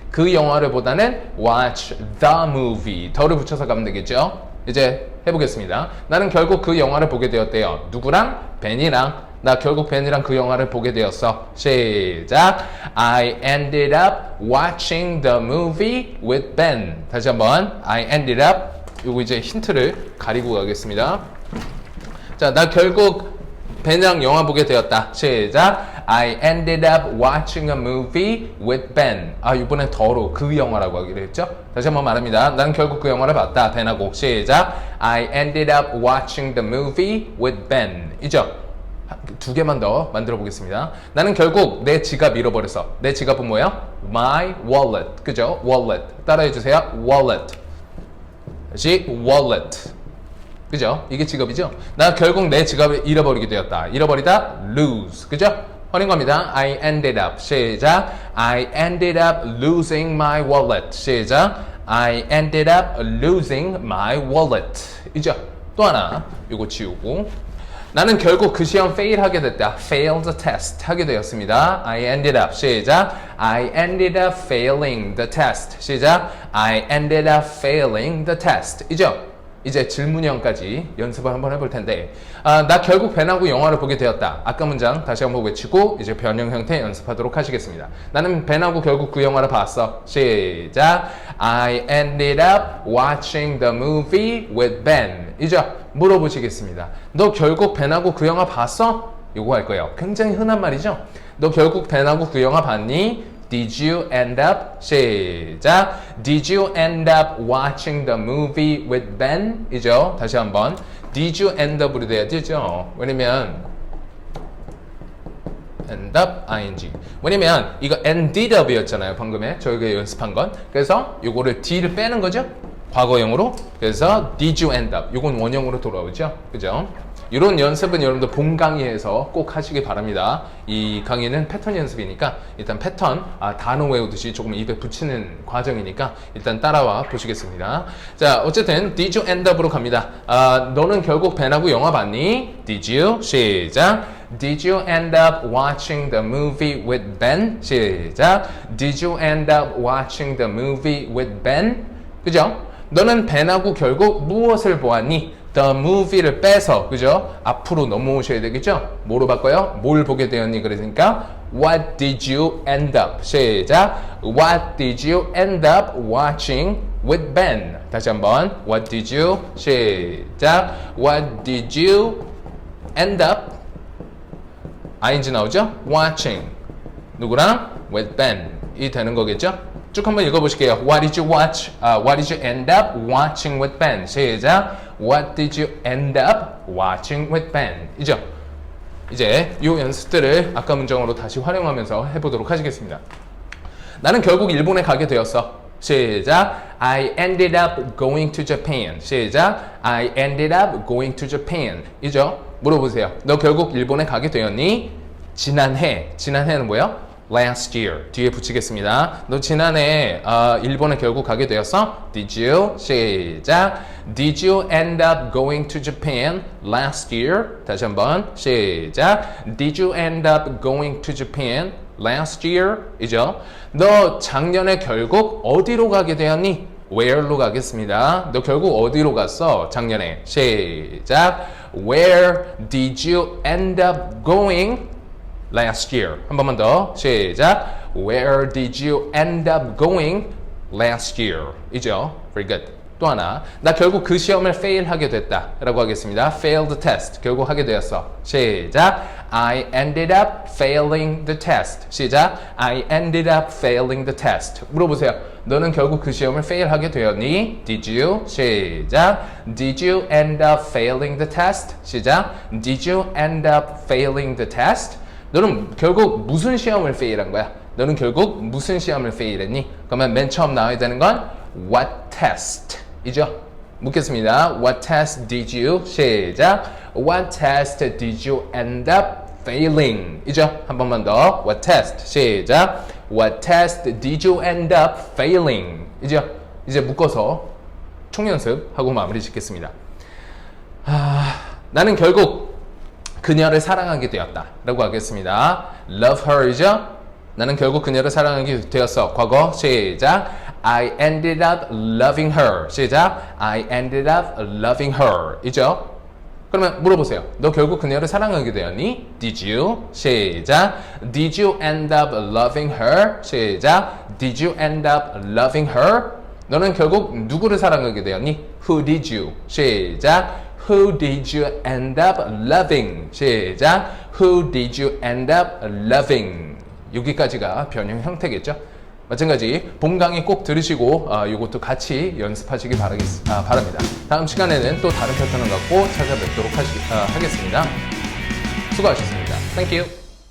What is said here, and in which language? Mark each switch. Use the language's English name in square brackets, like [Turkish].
[Korean] 그 영화를 보다는 [English] watch the movie. [Korean] 더를 붙여서 가면 되겠죠? 이제 해보겠습니다. 나는 결국 그 영화를 보게 되었대요. 누구랑? 벤이랑. 나 결국 벤이랑 그 영화를 보게 되었어. 시작. [English] I ended up watching the movie with Ben. 다시 한번. I ended up. [Korean] 요거 이제 힌트를 가리고 가겠습니다. 자, 나 결국 벤이랑 영화 보게 되었다. 시작. [English] I ended up watching a movie with Ben. [Korean] 이번엔 더로 그 영화라고 하기로 했죠? 다시 한번 말합니다. 난 결국 그 영화를 봤다. 벤하고. 시작. [English] I ended up watching the movie with Ben. [Korean] 이죠? 두 개만 더 만들어 보겠습니다. 나는 결국 내 지갑 잃어버렸어. 내 지갑은 뭐야? [English] My wallet. [Korean] 그죠? wallet. 따라해 주세요. wallet. 다시 wallet. 그죠? 이게 지갑이죠? 나 결국 내 지갑을 잃어버리게 되었다. 잃어버리다 lose. 그죠? 허는 겁니다. [English] I ended up. [Korean] 시작. [English] I ended up losing my wallet. [Korean] 시작. [English] I ended up losing my wallet. [Korean] 이죠? 또 하나. 이거 지우고. 나는 결국 그 시험 fail 하게 됐다. [English] fail the test [Korean] 하게 되었습니다. I ended up. 시작. [English] I ended up failing the test. [Korean] 시작. [English] I ended up failing the test. [Korean] 이죠? 이제 질문형까지 연습을 한번 해볼 텐데 나 결국 벤하고 영화를 보게 되었다. 아까 문장 다시 한번 외치고 이제 변형 형태 연습하도록 하시겠습니다. 나는 벤하고 결국 그 영화를 봤어. 시작. [English] I ended up watching the movie with Ben. [Korean] 이죠? 물어보시겠습니다. 너 결국 벤하고 그 영화 봤어? 요거 할 거예요. 굉장히 흔한 말이죠? 너 결국 벤하고 그 영화 봤니? [English] Did you end up? [Korean] 시작. [English] Did you end up watching the movie with Ben? [Korean] 이죠? 다시 한번. [English] Did you end up [Korean] 으로 돼야 되죠? 왜냐면 end up ing. 왜냐면 이거 ended up이었잖아요. 방금에 저희가 연습한 건. 그래서 요거를 d를 빼는 거죠? 과거형으로. 그래서 [English] did you end up. [Korean] 요건 원형으로 돌아오죠? 그죠? 이런 연습은 여러분들 본 강의에서 꼭 하시기 바랍니다. 이 강의는 패턴 연습이니까 일단 패턴 단어 외우듯이 조금 입에 붙이는 과정이니까 일단 따라와 보시겠습니다. 자, 어쨌든 [English] Did you end up [Korean] 으로 갑니다. 너는 결국 벤하고 영화 봤니? [English] Did you? [Korean] 시작. [English] Did you end up watching the movie with Ben? [Korean] 시작. [English] Did you end up watching the movie with Ben? [Korean] 그죠? 너는 벤하고 결국 무엇을 보았니? The movie를 빼서, 그죠? 앞으로 넘어오셔야 되겠죠? 뭐로 바꿔요? 뭘 보게 되었니? 그러니까 [English] What did you end up? [Korean] 시작. [English] What did you end up watching with Ben? [Korean] 다시 한번. [English] What did you? [Korean] 시작. [English] What did you end up? ing 나오죠? Watching. 누구랑? With Ben. 이 되는 거겠죠? [Korean] 쭉 한번 읽어보실게요. [English] What did you watch? What did you end up watching with Ben? [Korean] 시작. [English] What did you end up watching with Ben? [Korean] 이죠? 이제 이 연습들을 아까 문장으로 다시 활용하면서 해보도록 하시겠습니다. 나는 결국 일본에 가게 되었어. 시작. [English] I ended up going to Japan. [Korean] 시작. [English] I ended up going to Japan. [Korean] 이죠? 물어보세요. 너 결국 일본에 가게 되었니? 지난해. 지난해는 뭐예요? Last year. 뒤에 붙이겠습니다. 너 지난해 일본에 결국 가게 되었어? [English] Did you? [Korean] 시작. [English] Did you end up going to Japan last year? [Korean] 다시 한번. 시작. [English] Did you end up going to Japan last year? [Korean] 이죠? 너 작년에 결국 어디로 가게 되었니? Where로 가겠습니다. 너 결국 어디로 갔어? 작년에. 시작. [English] Where did you end up going last year? [Korean] 한 번만 더. 시작. [English] Where did you end up going last year? [Korean] 이죠? [English] Very good. [Korean] 또 하나. 나 결국 그 시험을 fail하게 됐다. 라고 하겠습니다. [English] Failed the test. [Korean] 결국 하게 되었어. 시작. [English] I ended up failing the test. [Korean] 시작. [English] I ended up failing the test. [Korean] 물어보세요. 너는 결국 그 시험을 fail하게 되었니? [English] Did you? [Korean] 시작. [English] Did you end up failing the test? [Korean] 시작. [English] Did you end up failing the test? [Korean] 너는 결국 무슨 시험을 fail한 거야? 너는 결국 무슨 시험을 fail했니? 그러면 맨 처음 나와야 되는 건 [English] What test? [Korean] 이죠? 묻겠습니다. [English] What test did you? 시작. What test did you end up failing? [Korean] 이죠? 한 번만 더. [English] What test? [Korean] 시작. [English] What test did you end up failing? [Korean] 이죠? 이제 묶어서 총연습하고 마무리 짓겠습니다. 나는 결국 그녀를 사랑하게 되었다. 라고 하겠습니다. Love her 이죠? 나는 결국 그녀를 사랑하게 되었어. 과거 시작. [English] I ended up loving her. 시작. I ended up loving her. [Korean] 이죠? 그러면 물어보세요. 너 결국 그녀를 사랑하게 되었니? [English] Did you? [Korean] 시작. [English] Did you end up loving her? [Korean] 시작. [English] Did you end up loving her? [Korean] 너는 결국 누구를 사랑하게 되었니? [English] Who did you? [Korean] 시작. [English] Who did you end up loving? [Korean] 시작. [English] Who did you end up loving? [Korean] 여기까지가 변형 형태겠죠? 마찬가지 본 강의 꼭 들으시고 이것도 같이 연습하시기 바랍니다. 다음 시간에는 또 다른 패턴을 갖고 찾아뵙도록 하겠습니다. 수고하셨습니다. [English] Thank you.